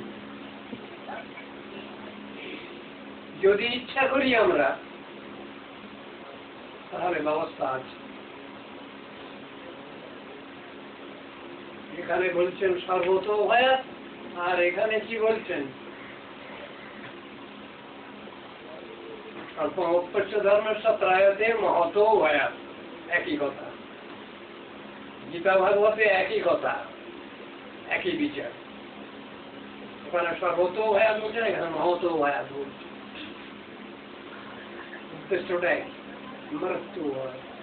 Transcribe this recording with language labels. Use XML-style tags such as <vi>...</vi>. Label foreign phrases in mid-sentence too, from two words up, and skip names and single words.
<bn>যদি ইচ্ছা করি আমরা তাহলে ব্যবস্থা আছে। এখানে বলছেন</bn> <sa>সর্বতো ভয়াত,</sa> <bn>আর এখানে কি বলছেন</bn> <sa>অল্পমপ্যস্য ধর্মস্য ত্রায়তে মহতো ভয়াত।</sa> <bn>একই কথা, গীতা ভাগবতে একই কথা, একই বিচার। ওখানে</bn> <sa>সর্বতো ভয়াত</sa> <bn>বলছেন, এখানে</bn> <sa>মহতো ভয়াত</sa> <bn>বলছে। উদ্দেশ্যটাই মৃত্যু হয়।</bn>